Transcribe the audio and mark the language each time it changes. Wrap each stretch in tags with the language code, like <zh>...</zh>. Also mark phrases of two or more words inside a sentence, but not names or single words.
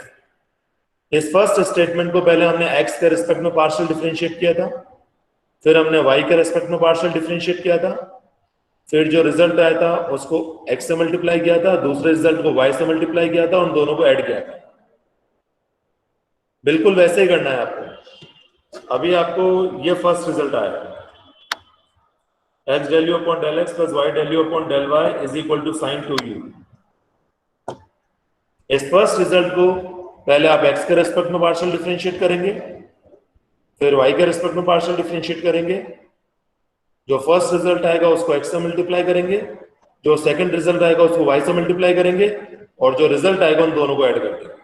<hi>इस</hi> <en>first statement</en> <hi>को पहले हमने x के रिस्पेक्ट में</hi> <en>partial differentiate</en> <hi>किया था, फिर हमने y के रिस्पेक्ट में</hi> <en>partial differentiate</en> <hi>किया था, फिर जो रिजल्ट आया था उसको x से मल्टीप्लाई किया था, दूसरे रिजल्ट को y से मल्टीप्लाई किया था, उन दोनों को ऐड किया था। बिल्कुल वैसे ही करना है आपको। अभी आपको ये</hi> <en>first result</en> <hi>आया,</hi> <en>x del u upon del x plus y del u upon del y is equal to sin 2u।</en> <hi>इस</hi> <en>first result</en> <hi>को पहले आप x के रेस्पेक्ट में</hi> <en>partial differentiate</en> <hi>करेंगे, फिर y के रेस्पेक्ट में</hi> <en>partial differentiate</en> <hi>करेंगे, जो</hi> <en>first result</en> <hi>आएगा उसको x से मल्टीप्लाई करेंगे, जो</hi> <en>second result</en> <hi>आएगा उसको y से मल्टीप्लाई करेंगे, और जो रिजल्ट आएगा उन दोनों को ऐड कर देंगे।</hi>